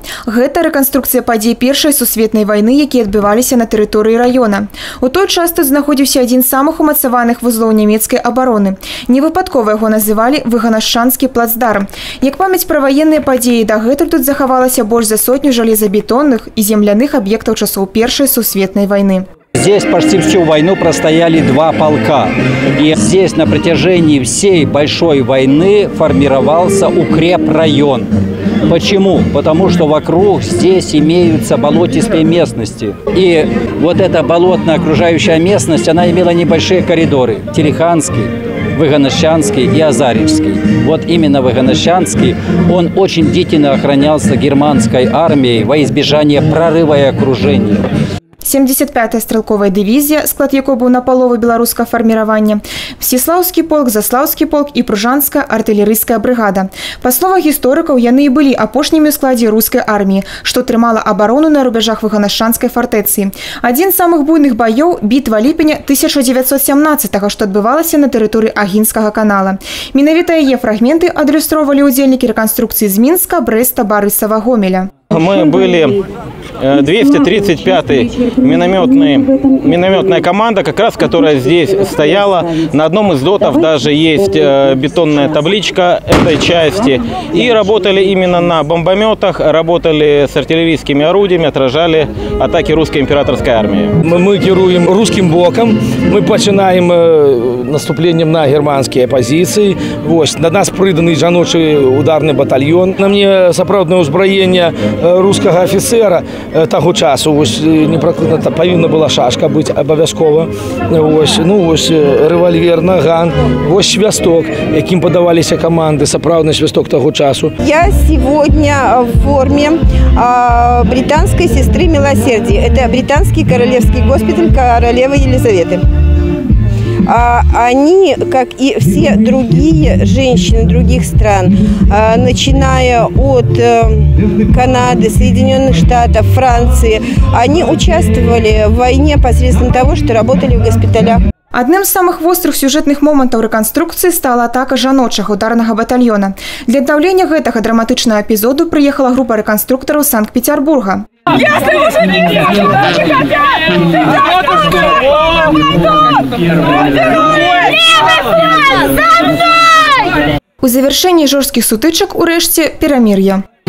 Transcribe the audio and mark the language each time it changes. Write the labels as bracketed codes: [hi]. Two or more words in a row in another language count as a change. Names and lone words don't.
[be] Гэта рэканструкцыя падзей Першай сусветнай вайны, якія адбываліся на тэрыторыі раёна. У той час тут знаходзіўся адзін з самых умацаваных вузлоў нямецкай абароны. Невыпадкова яго называлі Выганашчанскі плацдарм. Як памяць пра ваенныя падзеі, дагэтуль тут захавалася больш за 100 жалезабетонных і земляных аб'ектаў часоў Першай сусветнай вайны. [ru] Здесь почти всю войну простояли два полка. И здесь на протяжении всей большой войны формировался укрепрайон. Почему? Потому что вокруг здесь имеются болотистые местности. И вот эта болотная окружающая местность, она имела небольшие коридоры. Телеханский, Выганашчанский и Азаревский. Вот именно Выганашчанский, он очень бдительно охранялся германской армией во избежание прорыва и окружения. 75-я стрелковая дивизия, [be] склад якой быў напалову беларускага фарміравання, Мсціслаўскі полк, Заслаўскі полк і Пружанская артылерыйская бригада. Па словах гісторыкаў, яны і былі апошнімі ў складзе рускай арміі, што трымала абарону на рубяжах Выганашчанскай фартэцы. Адзін з самых буйных баёў – бітва ліпеня 1917-го, што адбывалася на тэрыторыі Агінскага канала. Менавіта яе фрагменты адлюстроўвалі ўдзельнікі рэканструкцыі з Мінска, Брэста, Барысава, Гомеля. [ru] Мы были 235-й минометная команда, как раз которая здесь стояла. На одном из дотов даже есть бетонная табличка этой части. И работали именно на бомбометах, работали с артиллерийскими орудиями, отражали атаки русской императорской армии. [be] Мы керуем русским боком, [ru] мы начинаем наступлением на германские позиции. [be] На нас приданий жаночий ударный батальон. На мне сапраўднае ўзбраенне рускага офіцера того часу. Непракрыта павінна была шашка быць абавязкова. Рэвальвер, наган, свісток, якім падаваліся каманды, сапраўдны свісток того часу. [ru] Я сегодня в форме британской сестры милосердия. Это британский королевский госпиталь королевы Елизаветы. Они, как и все другие женщины других стран, начиная от Канады, Соединенных Штатов, Франции, они участвовали в войне посредством того, что работали в госпиталях. [be] Адным з самых вострых сюжэтных момантаў рэканструкцыі стала атака жаночага ударнага батальёна. Для аднаўлення гэтага драматычнага эпізоду прыехала група рэканструктараў з Санкт-Петербурга. У завяршэнні жорсткіх сутычак урэшце перамір'е.